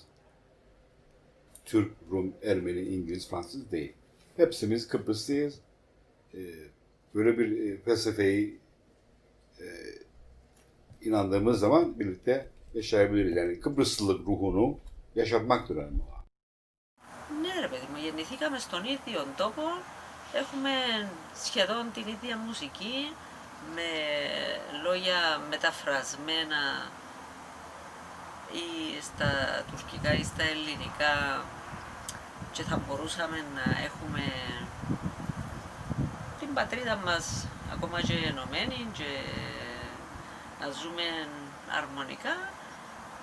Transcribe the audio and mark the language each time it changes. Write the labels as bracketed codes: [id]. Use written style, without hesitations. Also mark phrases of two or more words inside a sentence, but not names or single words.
[tr] Türk, Rum, Ermeni, İngiliz, Fransız değil. Hepsimiz Kıbrıslıyız. Böyle bir felsefeyi inandığımız zaman birlikte yaşayabiliriz. Yani Kıbrıslılık ruhunu yaşatmak önemli. [el] Ναι ρε παιδί μου, γεννηθήκαμε στον ίδιο τόπο, έχουμε σχεδόν την ίδια μουσική, με λόγια μεταφρασμένα ή στα τουρκικά ή στα ελληνικά και θα μπορούσαμε να έχουμε την πατρίδα μας ακόμα και ενωμένη και να ζούμε αρμονικά,